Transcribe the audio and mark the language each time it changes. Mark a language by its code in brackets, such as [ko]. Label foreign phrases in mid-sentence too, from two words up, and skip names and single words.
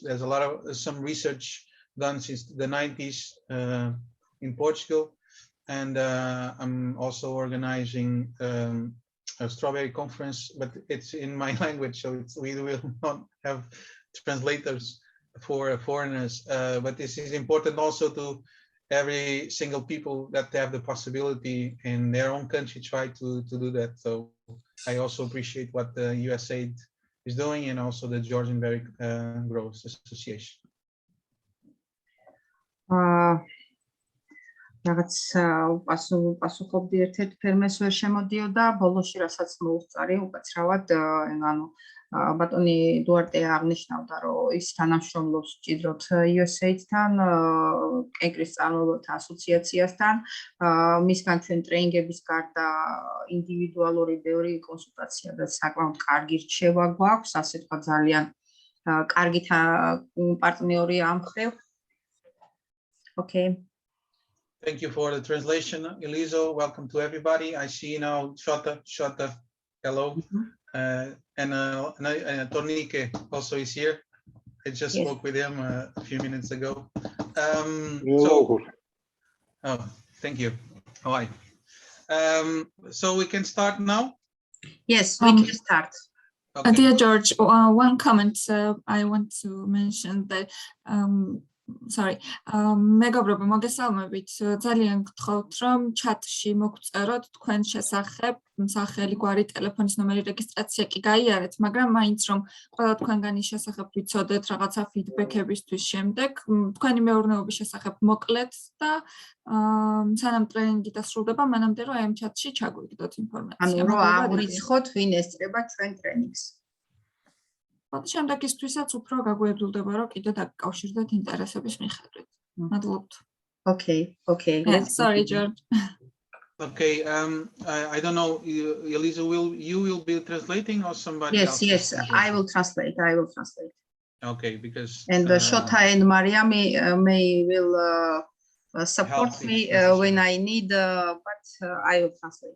[en] There's a lot of some research done since the 90s in Portugal, and I'm also organizing a strawberry conference, but it's in my language, so we will not have translators for foreigners. But this is important also to every single people that have the possibility in their own country try to do that. So I also appreciate what the USAID is doing, and also the Georgian Berry Growers Association. [ka] რაღაც პასუხობდი ერთ-ერთ ფერმერს ვერ შემოდიოდა, ბოლოში რასაც მოუწარი უკაცრავად, ანუ ბატონი დუარტე აღნიშნავდა, რომ ის თანამშრომლობს ჭიდროდ USAID-თან, კენკრის წარმოებათა ასოციაციასთან, მისგან ჩვენ ტრეინინგების გარდა ინდივიდუალური ბევრი კონსულტაცია და საკმაოდ კარგი რჩევა გვაქვს, ასე თქვა ძალიან კარგი პარტნიორი ამ მხრივ. [en] Okay. Thank you for the translation, Elizo. Welcome to everybody. I see now Shota, hello. And Tornike also is here. I just spoke with him a few minutes ago. Thank you. How are you? So we can start now? Yes, we can start. Okay. Dear George, one comment I want to mention that [ka] მეგობრებო, მოგესალმებით. ძალიან გთხოვთ, რომ ჩატში მოგწეროთ თქვენ შესახებ სახელი, გვარი, ტელეფონის ნომერი, რეგისტრაცია კი გაიარეთ, მაგრამ მაინც რომ ყველა თქვენგანი შესახებ ვიცოდეთ რაღაცა ფიდბექებისთვის შემდეგ, თქვენი მეურნეობის შესახებ მოკლედ და სანამ ტრენინგი დასრულდება, მანამდე რომ ამ ჩატში ჩაგვიგდოთ ინფორმაცია. ანუ რომ აღვიცხოთ, ვინ ესწრება ჩვენ ტრენინგს. შემდეგისთვისაც უფრო გაგვერძულდება, რომ კიდე დაკავშირდეთ ინტერესების მიხედვით. მადლობთ. [en] Okay. Sorry, George. Okay, I don't know, Elisa, you will be translating or somebody else? Yes, I will translate. Okay, because and Shota and Mariami will support me when I need, but I will translate.